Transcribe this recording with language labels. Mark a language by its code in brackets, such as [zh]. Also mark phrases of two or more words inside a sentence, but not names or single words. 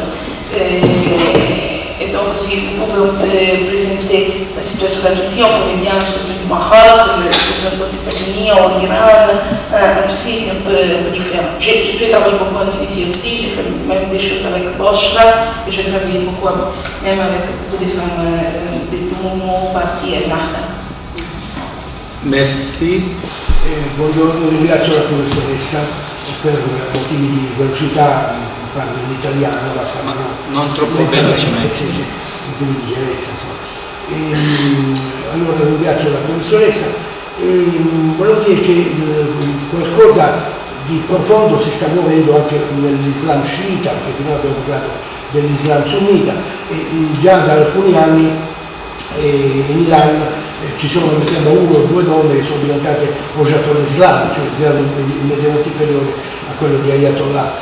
[fr] Et donc, si vous pouvez présenter la situation de la Tunisie, on connaît bien la situation du Maroc, la situation aux États-Unis, en Iran, en Tunisie, c'est un peu différent. J'ai travaillé beaucoup en Tunisie aussi, j'ai fait même des choses avec Bosch, et j'ai travaillé beaucoup même avec beaucoup de femmes du mouvement parti et Nahda. Merci. [it] Voglio ringrazio la professoressa per motivi di velocità, parlo in italiano, ma non troppo velocemente. Sì, di leggerezza, insomma. Allora ringrazio la professoressa e volevo dire che qualcosa di profondo si sta muovendo anche nell'Islam sciita, perché prima abbiamo parlato dell'Islam sunnita, e già da alcuni anni in Iran ci sono, mi sembra, 1 o 2 donne che sono diventate Hojjatul Islam, cioè immediatamente inferiore a quello di Ayatollah.